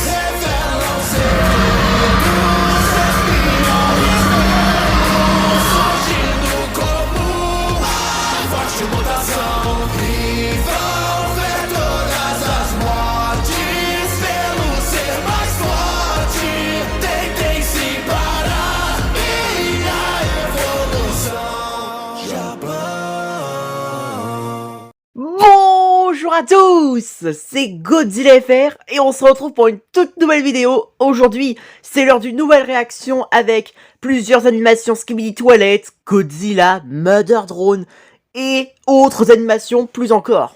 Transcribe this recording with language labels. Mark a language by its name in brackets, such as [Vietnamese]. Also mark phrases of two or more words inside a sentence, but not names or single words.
[Portuguese] Revelam segredos, espiões belos, surgindo como uma forte mutação. E vão ver todas as mortes pelo ser mais forte. Tentem se parar e a evolução já [French] Bonjour à tous, c'est Godzilla FR et on se retrouve pour une toute nouvelle vidéo. Aujourd'hui, c'est l'heure d'une nouvelle réaction avec plusieurs animations Skibidi Toilet, Godzilla, Mother Drone et autres animations plus encore.